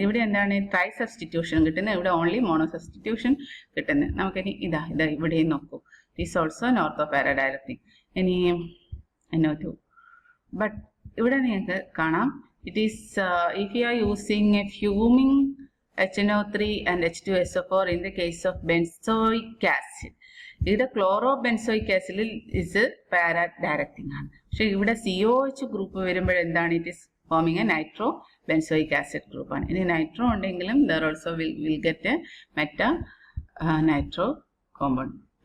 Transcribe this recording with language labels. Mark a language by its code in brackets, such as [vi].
[ml] ഇവിടെ എന്താണ് try substitution കിട്ടുന്നത്, ഇവിടെ ഓൺലി മോണോ സബ്സ്റ്റിറ്റ്യൂഷൻ കിട്ടുന്നത്. നമുക്കിനി ഇതാ ഇവിടെയും നോക്കൂ. [en] Is also an ortho para directing. ഇനി NO2. But [ml] ഇവിടെ നിങ്ങൾക്ക് കാണാം [en] it is if you are using a fuming HNO3 and H2SO4 in the case of benzoic acid. [ml] ഇവിടെ ക്ലോറോബെൻസോയിക് ആസിഡിൽ [en] is para directing [ml] ആണ്. പക്ഷെ ഇവിടെ COH ഗ്രൂപ്പ് വരുമ്പോൾ എന്താണ് [en] it is forming a nitro benzoic acid [ml] ഗ്രൂപ്പാണ്. ഇനി നൈട്രോ ഉണ്ടെങ്കിലും [en] There also will get a meta nitro compound.